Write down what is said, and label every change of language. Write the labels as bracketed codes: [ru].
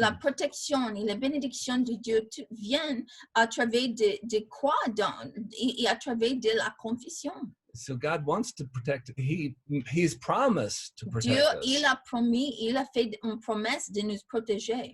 [fr] La protection et la bénédiction de Dieu viennent à travers de quoi et à travers de la confession. [en] So God wants to protect. He's promised to protect [fr] Dieu, [en] us. [fr] il a promis, il a fait une promesse de nous protéger.